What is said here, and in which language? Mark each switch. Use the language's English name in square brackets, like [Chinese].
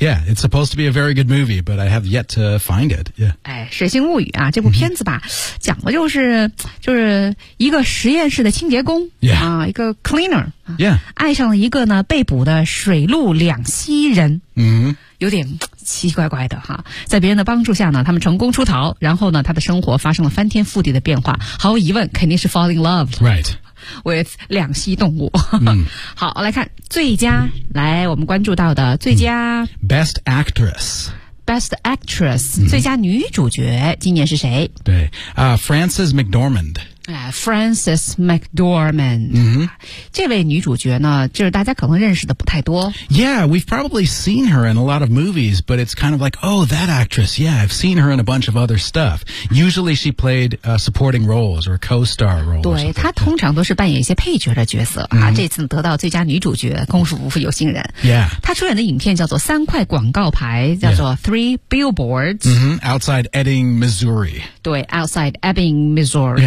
[English] Yeah, it's supposed to be a very good movie, but I have yet to find it. Yeah. [Chinese] 哎，水形物语啊，这部片子吧、讲的就是一个实验室的清洁工、一个 cleaner、爱上了一个呢被捕的水陆两栖人。有点奇奇怪怪的哈，在别人的帮助下呢，他们成功出逃，然后呢，他的生活发生了翻天覆地的变化。毫无疑问，肯定是 fall in love. [English] Right. [Chinese] with 两栖动物。好，来看最佳、来我们关注到的最佳、 [English] Best Actress [Chinese] Best Actress、最佳女主角今年是谁？对、Frances McDormand、 Frances McDormand、这位女主角呢，就是大家可能认识的不太多。 [English] Yeah, we've probably seen her in a lot of movies, but it's kind of like, oh, that actress, yeah, I've seen her in a bunch of other stuff. Usually she played、supporting roles or co-star roles. [Chinese] 对，她通常都是扮演一些配角的角色、这次得到最佳女主角，功夫不负有心人。 [English] Yeah. [Chinese] 她出演的影片叫做三块广告牌，叫做 Three Billboards、 [English] Outside Ebbing, Missouri. 对， Outside Ebbing, Missouri.